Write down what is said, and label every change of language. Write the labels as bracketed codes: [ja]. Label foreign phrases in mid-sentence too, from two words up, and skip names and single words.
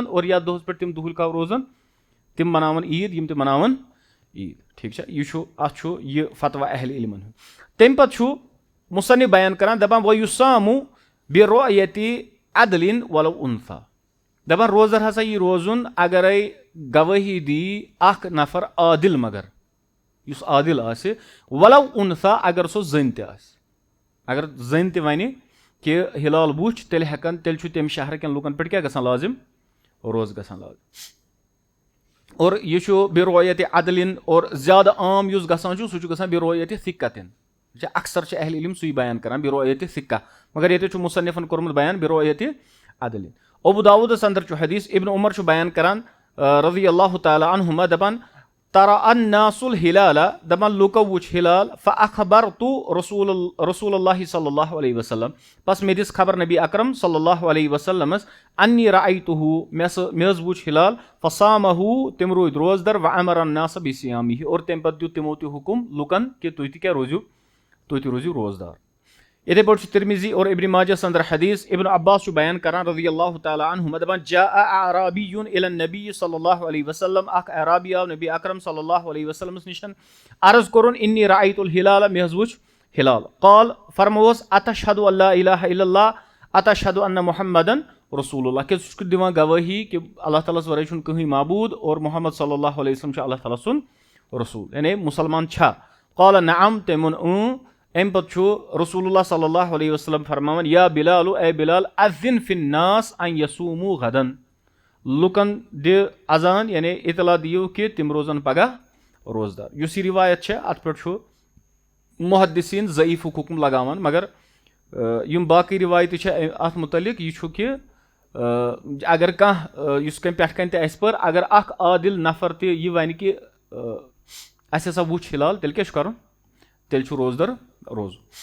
[ks] اور یتھ دۄہس پٮ۪ٹھ تِم دُہٕلۍ کاو روزن تِم مناون عیٖد یِم تہِ مناون عیٖد ٹھیٖک چھا یہِ چھُ اتھ چھُ یہِ فتوا اہلِ علمن ہُنٛد تمہِ پتہٕ چھُ مُصنف بیان کران دپان [ar] وَیُسامُ بِرُؤیَتِ عدلٍ وَلَو اُنثیٰ [ks] دپان روزدر ہسا یی روزُن اگرے گوٲہی دی اکھ نفر عادل مگر یُس عادل آسہِ [ar] وَلَو اُنثیٰ [ks] اگر سۄ زٔنۍ تہِ آسہِ اگر زٔنۍ تہِ وَنہِ کہ ہلال وٕچھ تیٚلہِ ہٮ۪کان تیٚلہِ چھُ تَمہِ شہرٕ کٮ۪ن لُکن پٮ۪ٹھ کیٛاہ گژھان لازِم روزٕ گژھان لازِم اور یہِ چھُ بِرویتِ عدلِن اور زیادٕ عام یُس گژھان چھُ سُہ چھُ گژھان بِرویتِ ثِقتِن اکثر چھِ اہل علم سُے بیان کران بِرویتِ ثِقہ مگر ییٚتہِ چھُ مُصنِفن کوٚرمُت بیان بِرویتِ عدلِن ابو داوٗدس انٛدر چھُ حدیث ابن عمر چھُ بیان کران [ar] رضی اللہ تعالیٰ عنہما [ks] دپان [ar] ترا الناس الہلال [ks] دپان لُکو وٕچھ ہلال [ar] فاخبرتُ رسول اللہ صلی اللہ علیہ وسلم [ks] بس مےٚ دِژ خبر نبی اکرم صلی اللہ علیہ وسلمس [ar] انی رأیتُہُ [ks] مےٚ حظ وٕچھ ہلال فصامہُ تِم روٗدۍ روزدر [ar] وامر الناس بصیامہ [ks] اور تمہِ پتہٕ دیُت تِمو تہِ حُکم لُکن کہ تُہۍ تہِ کیٛاہ روٗزِو تُہۍ تہِ روٗزِو روزدار یِتھے پٲٹھۍ چھُ ترمذی اور ابن ماجہس انٛدر حدیث ابن عباس چھُ بیان کران [ar] رضی اللہ تعالیٰ عنہما [ks] دپان [ar] جاء اعرابیٌ الی النبی صلی اللہ علیہ وسلم [ks] اکھ اعرابی آو نبی اکرم صلی اللہ علیہ وسلمس نِشن عرض کوٚرُن [ar] انی رأیت الہلال [ks] مےٚ حظ وٕچھ ہلال قال فرمووس [ar] اتشہدُ ان لا الہ الا اللہ اتشہدُ ان محمدن رسول اللہ [ks] کہِ ژٕ چھُکھ دِوان گوٲہی کہِ اللہ تعالیٰ ہس ورٲے چھُنہٕ کٕہٕنۍ معبوٗد اور محمد [ar] صلی اللہ علیہ وسلم [ks] چھُ اللہ تعالیٰ سُنٛد رسوٗل یعنی مُسلمان چھا [ar] قال نعم [ks] تٔمۍ ووٚن امہِ پتہٕ چھُ [ar] رسول اللہ صلی اللہ علیہ وسلم [ks] فرماوان یا بِلال اے بِلال [ar] اذن فی الناس ان یصوموا غدن [ks] لُکن دِ اذان یعنی اطلاع دِیِو کہِ تِم روزن پگہہ روزدار یُس یہِ رِوایت چھےٚ اتھ پٮ۪ٹھ چھُ محدثیٖن ضعیٖفُک حُکم لگاوان مگر یِم باقٕے رِوایتہٕ چھِ اتھ مُتعلق یہِ چھُ کہِ اگر کانٛہہ یُس کٔمۍ پٮ۪ٹھ کنۍ تہِ اسہِ پٔر اگر اکھ عادل نفر تہِ یہِ ونہِ کہِ اسہِ ہسا وٕچھ ہلال تیٚلہِ کیٛاہ چھُ کرُن تیٚلہِ چھُ روزدر روزُن